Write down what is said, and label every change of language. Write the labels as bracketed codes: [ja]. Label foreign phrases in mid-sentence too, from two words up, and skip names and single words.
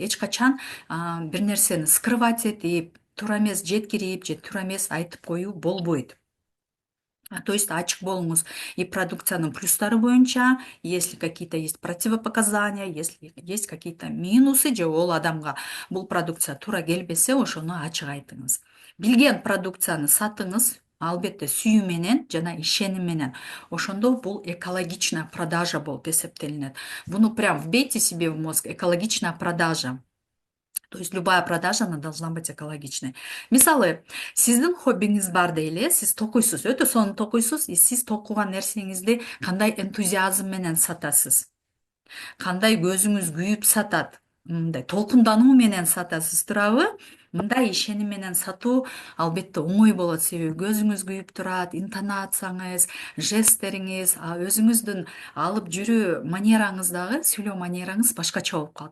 [ky] Эч качан бир нерсени скрывать этип, туура эмес жеткирип же туура эмес айтып коюу болбойт. [ru] То есть [ky] ачык болуңуз и продукциянын плюстары боюнча, [ru] если какие-то есть противопоказания, если есть какие-то минусы, [ky] же ол адамга бул продукция туура келбесе, ошону ачык айтыңыз. Билген продукцияны сатыңыз, албетте сүйүү менен жана ишеним менен. Ошондо бул [ru] экологичная продажа [ky] болуп эсептелинет. [ru] Буну прям вбейте себе в мозг: экологичная продажа. То есть любая продажа, она должна быть экологичной. [ky] Мисалы, сиздин хоббиңиз бар дейли, сиз токуйсуз, өтө сонун токуйсуз, сиз токуган нерсеңизди кандай энтузиазм менен сатасыз, кандай көзүңүз күйүп сатат, мындай толкундануу менен сатасыз туурабы? Мындай ишеним менен сатуу албетте оңой болот, себеби көзүңүз күйүп турат, интонацияңыз, жесттериңиз, өзүңүздүн алып жүрүү манераңыз дагы, сүйлөө манераңыз башкача болуп калат.